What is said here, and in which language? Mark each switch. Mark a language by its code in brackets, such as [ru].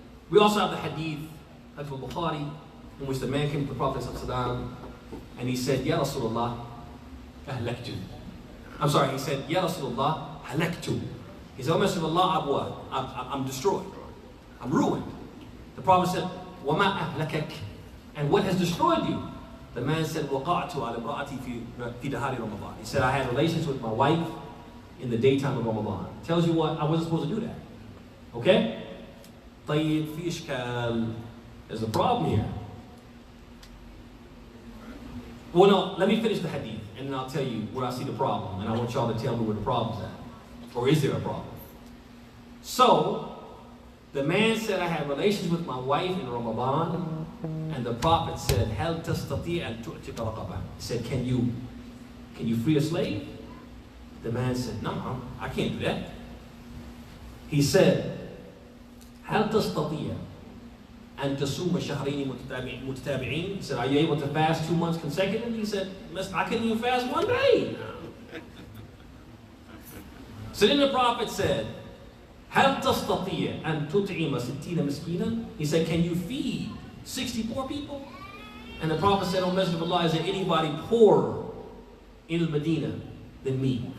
[en] We also have the hadith of Bukhari in which the man came to the Prophet ﷺ and he said, Ya Rasulullah, ahlaktu. I'm sorry, he said, Ya Rasulullah, halaktu. He said, O Messenger of Allah, I'm destroyed. I'm ruined. The Prophet said, [ar] وَمَا أَهْلَكَكَ. [en] And what has destroyed you? The man said, [ar] وَقَعْتُ عَلَى امْرَأَتِي فِي دَهَارِ Ramadan. [en] He said, I had relations with my wife in the daytime of Ramadan. Tells you what? I wasn't supposed to do that. Okay? [ar] طيب, في إشكال. [en] There's a problem here. Well, no, let me finish the hadith and then I'll tell you where I see the problem. And I want y'all to tell me where the problem's at. Or is there a problem? So, the man said, I had relations with my wife in Ramadan. And the Prophet said, [ar] هل تستطيع أن تؤتك رقبة? [en] He said, can you free a slave? The man said, no, I can't do that. He said, [ar] هل تستطيع أن تصوم شهرين متتابعين? [en] He said, are you able to fast 2 months consecutively? He said, I couldn't even fast 1 day. So then the Prophet said, [ar] هل تستطيع أن تطعم 60 مسكينا? [en] He said, can you feed 64 people? And the Prophet said, O Messenger of Allah, is there anybody poorer in Medina than me?